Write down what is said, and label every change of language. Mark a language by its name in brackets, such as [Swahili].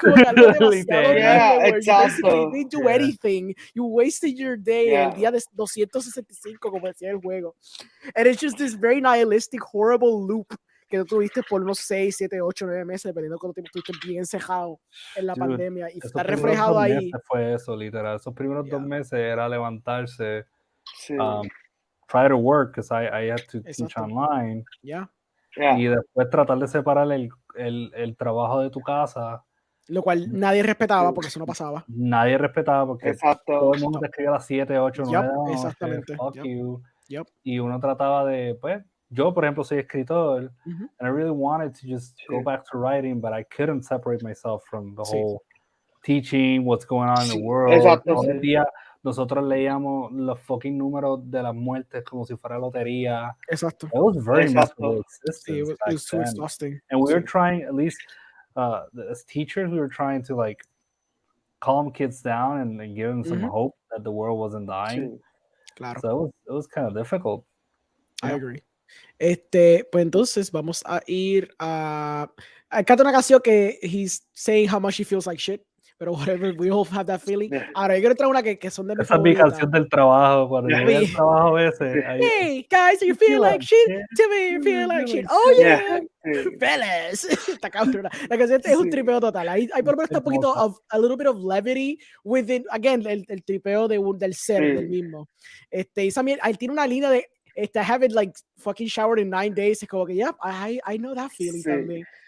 [Spanish] Es como que algo demasiado horrible, [English] you basically didn't do anything. You wasted your day, [Spanish] el día de 265, como decía el juego. [English] And it's just this very nihilistic, horrible loop [Spanish] que tú tuviste por unos 6, 7, 8, 9 meses, dependiendo de cuánto tiempo estuviste bien encejado en la pandemia. Y está reflejado ahí. Fue eso, literal. Esos primeros 2 meses era levantarse, [English] try to work, because I had to teach online. [Spanish] Y después tratar de separar el trabajo de tu casa. Lo cual nadie respetaba porque eso no pasaba. Nadie respetaba porque todo el mundo te escribía a las 7, 8, 9 de la noche. Exactamente. [English] Fuck you. [Spanish] Y uno trataba de, pues, yo por ejemplo soy escritor, [English] and I really wanted to just go back to writing, but I couldn't separate myself from the whole teaching, what's going on in the world. [Spanish] Todo el día nosotros leíamos los fucking números de las muertes como si fuera lotería. Exacto. [English] It was very miserable existence. It was too exhausting. And we were trying, at least as teachers, we were trying to like calm kids down and give them some hope that the world wasn't dying. [Spanish] Claro. [English] So it was kind of difficult. I agree. [Spanish] Pues entonces vamos a ir a... Acá una canción que [English] he's saying how much he feels like shit. Pero whatever, we all have that feeling. [Spanish] Ahora, yo quiero traer una que son de mis favoritas. Esa es mi canción del trabajo, cuando llegué al trabajo ese. [English] Hey, guys, you feel like shit? Tell me you feel like shit. Oh, yeah. Fellas. [Spanish] Está cabrona. La canción es un tripeo total. Hay por lo menos un poquito [English] a little bit of levity within, again, [Spanish] el tripeo del ser, del mismo. Y también, él tiene una línea de, [English] I haven't like fucking showered in 9 days. [Spanish] Es como que, [English] yeah, I know that feeling también.